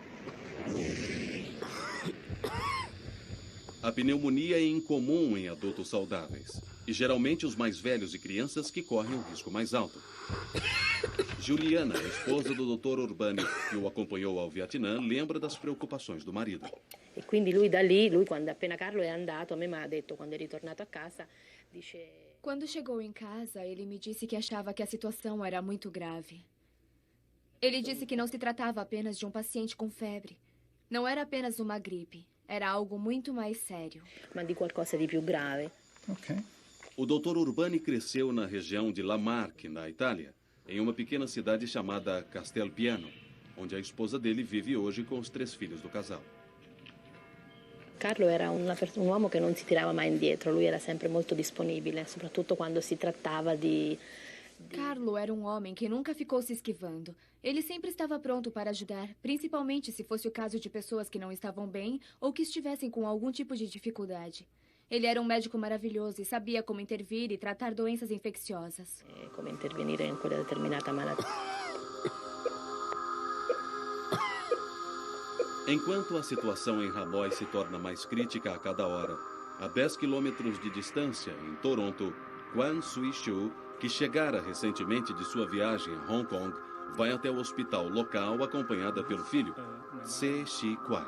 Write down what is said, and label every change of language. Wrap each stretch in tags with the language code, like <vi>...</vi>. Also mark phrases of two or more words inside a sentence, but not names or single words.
<pt>A pneumonia é incomum em adultos saudáveis. E geralmente os mais velhos e crianças que correm o risco mais alto. Juliana, esposa do Dr. Urbani, que o acompanhou ao Vietnã, lembra das preocupações do marido.</pt> <it>E quindi lui da lì, quando appena Carlo è andato, a me mi ha detto, quando è ritornato a casa, dice...</it> <pt>Quando chegou em casa, ele me disse que achava que a situação era muito grave. Ele disse que não se tratava apenas de um paciente com febre. Não era apenas uma gripe. Era algo muito mais sério.</pt> <it>Ma di qualcosa di più grave.</it> <pt>O Dr. Urbani cresceu na região de Lamarque, na Itália, em uma pequena cidade chamada Castelpiano, onde a esposa dele vive hoje com os 3 filhos do casal.</pt> <it>Carlo era un uomo che non si tirava mai indietro, lui era sempre molto disponibile, soprattutto quando si trattava di...</it> <pt>Carlo era um homem que nunca ficou se esquivando. Ele sempre estava pronto para ajudar, principalmente se fosse o caso de pessoas que não estavam bem ou que estivessem com algum tipo de dificuldade. Ele era um médico maravilhoso e sabia como intervir e tratar doenças infecciosas.</pt> <it>Come intervenire in quella determinata malattia.</it> <pt>Enquanto a situação em Hanoi se torna mais crítica a cada hora, a 10 quilômetros de distância, em Toronto, Quan Sui-Chu, que chegara recentemente de sua viagem a Hong Kong, vai até o hospital local acompanhada pelo filho, Se Shi Kwai.</pt>